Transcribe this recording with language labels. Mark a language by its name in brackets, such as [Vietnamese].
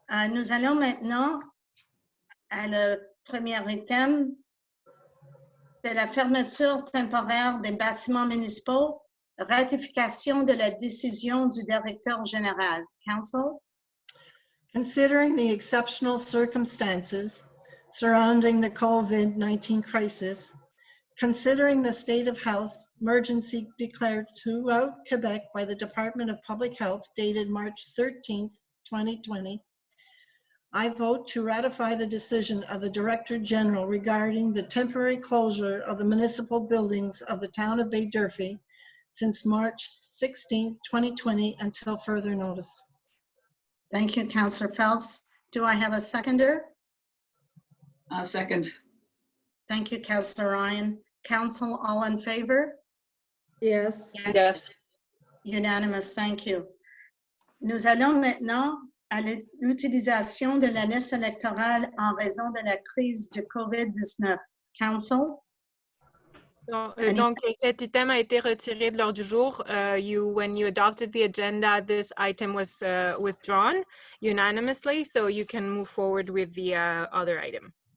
[French] Nous allons maintenant à le premier item, c'est la fermeture temporaire des bâtiments municipaux, ratification de la décision du directeur général. [English] Council? Considering the exceptional circumstances surrounding the COVID-19 crisis, considering the state of health emergency declared throughout Quebec by the Department of Public Health dated March 13th, 2020, I vote to ratify the decision of the Director General regarding the temporary closure of the municipal buildings of the town of Baie-D'Urfé since March 16th, 2020 until further notice. Thank you, Councillor Phelps. Do I have a seconder? Second. Thank you, Councillor Ryan. Council, all in favor? Yes. Yes. Unanimous, thank you. [French] Nous allons maintenant à l'utilisation de la liste électorale en raison de la crise du COVID-19. [English] Council? [French] Donc, cet item a été retiré de l'ordre du jour. [English] When you adopted the agenda, this item was withdrawn unanimously, so you can move forward with the other item.